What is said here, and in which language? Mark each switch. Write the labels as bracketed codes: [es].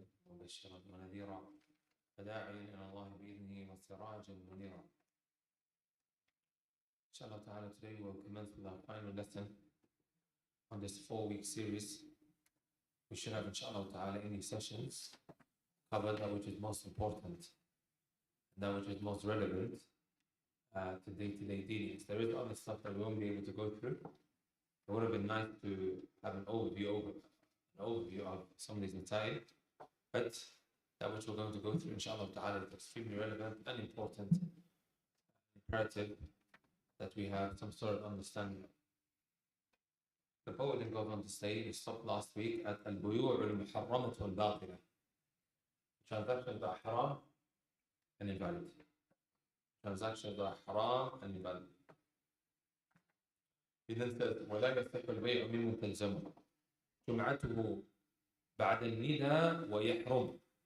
[ar] مبشرا ونذيرا وداعيا إلى الله بإذنه وسراجا منيرا. [en] Inshallah ta'ala, today we'll commence with our final lesson on this 4-week series. We should have, inshallah ta'ala, any sessions covered that which is most important, that which is most relevant to day-to-day dealings. There is other stuff that we won't be able to go through. It would have been nice to have an overview of some of these material, but that which we're going to go through, inshallah ta'ala, is extremely relevant and important, imperative that we have some sort of understanding. The poet then goes on to say, we stopped last week at al-buyu' al-muharramatu al-batila. Transactions that are haram and invalid. Transactions that are haram and invalid. He then says, [ar] وَلَا يَصِحُّ الْبَيْعُ مِنْ مُتَلْزَمُ جُمْعَتُهُ بَعْدَ النِّدَى وَيَحْرُمُ.